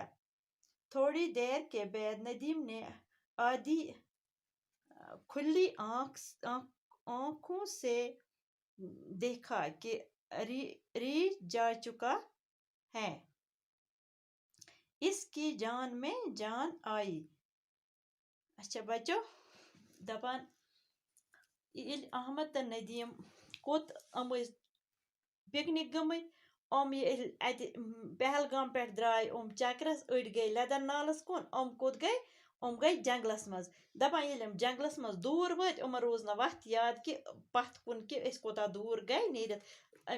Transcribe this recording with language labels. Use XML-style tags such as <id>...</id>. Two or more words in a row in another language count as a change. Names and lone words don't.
<ur>تھوڑی دیر کے بعد ندیم نے آدھی کھلی آنکھوں سے دیکھا کہ ریچھ جا چکا ہے. اس کی جان میں جان آئی.</ur> <ks>اچھا بچو دپان احمد تو ندیم کوت پکنک گمت ات پہلگام پہ درائے چکرس اڑ گئی لیدر نالس کن کوت گئی جنگلس مز. دپان ییٚلہِ جنگلس مز دور وٲتۍ یِمن روز نہٕ وتھ یاد کہ پتھ کُن کہ أسۍ کوتاہ دوٗر گٔے نیٖرِتھ.</ks>